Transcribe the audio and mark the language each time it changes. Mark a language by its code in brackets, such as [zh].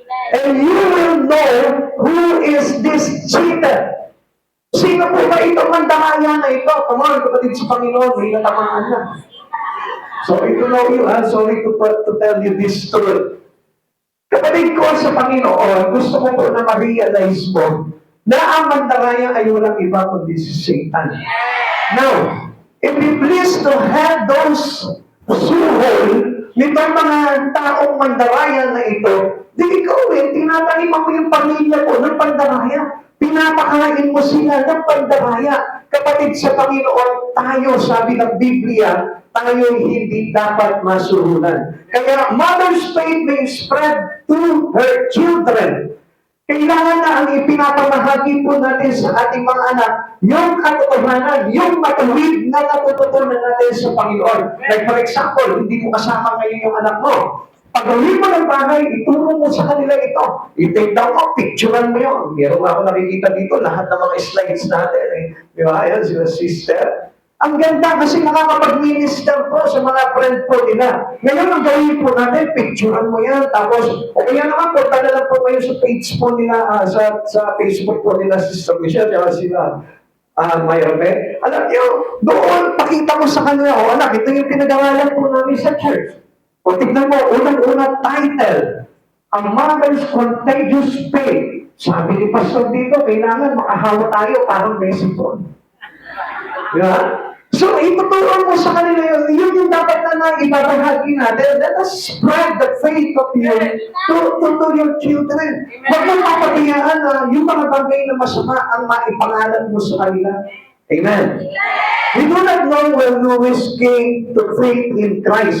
[en] And you will know who is this cheater. [tl] Sino po ba itong mandaraya na ito? [en] Come on, [tl] kapatid sa Panginoon, may natamaan na. [en] Sorry to know you, sorry to tell you this truth. [tl] Kapatid ko sa Panginoon, gusto ko po na ma-realize mo na ang mandaraya ay walang iba kundi si Satan. [en] Now, if we please to have those [tl] suhol nitong mga taong mandaraya na ito, di ikaw tinataniman mo yung pamilya mo ng pandaraya. Pinapakain mo sila ng pandaraya. Kapatid sa Panginoon, tayo, sabi ng Biblia, tayo hindi dapat masuhulan. Kaya [en] mother's faith may spread to her children. [tl] Kailangan na ang ipinapamahagi po natin sa ating mga anak, yung katotohanan, yung matuwid na natututunan natin sa Panginoon. [en] Like for example, [tl] hindi mo kasama ngayon yung anak mo. Pag-uwi mo ng bahay, ituro mo sa kanila ito. I-take down mo, picturean mo yun. Meron ako nakikita dito, lahat ng mga slides natin. Di ba? Ayan, sila sister. Ang ganda kasi nakakapag-minister po sa mga friend po nila. Ngayon, ang gawin po natin, picturean mo yan. Tapos, o kaya naman po, talagang po kayo sa page po nila, sa Facebook po nila, Sister Michelle, kaya sila, Mayrobe. Alam niyo, doon, pakita mo sa kanila, anak, ito yung pinag-aralan po namin sa church. O tignan mo, unang-unang title, [en] A Mother's Contagious Faith. [tl] Sabi ni Pastor dito, kailangan makahawa tayo parang mesipon. [en] Yeah? [tl] So, ituturo mo sa kanila yun. Yun yung dapat na ibabahagi natin. [en] Let us spread the faith of you to your children. [tl] Huwag mo papatiyaan na yung mga bagay na masama ang maipangalan mo sa kanila. [en] Amen. We do not know when Louis came to faith in Christ.